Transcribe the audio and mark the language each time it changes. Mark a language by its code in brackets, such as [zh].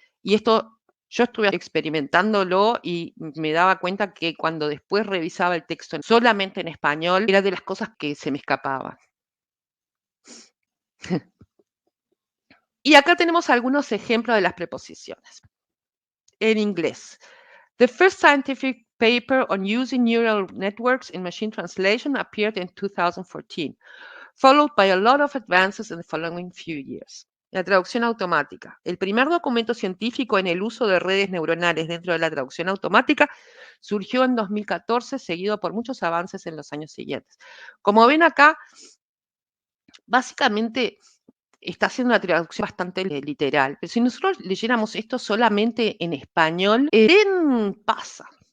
[es] Y esto yo estuve experimentándolo y me daba cuenta que cuando después revisaba el texto solamente en español, era de las cosas que se me escapaban. Y acá tenemos algunos ejemplos de las preposiciones. En inglés. [en] The first scientific paper on using neural networks in machine translation appeared in 2014, followed by a lot of advances in the following few years. [es] La traducción automática. El primer documento científico en el uso de redes neuronales dentro de la traducción automática surgió en 2014, seguido por muchos avances en los años siguientes. Como ven acá, básicamente está haciendo una traducción bastante literal, pero si nosotros leyéramos esto solamente en español, ¿qué pasa?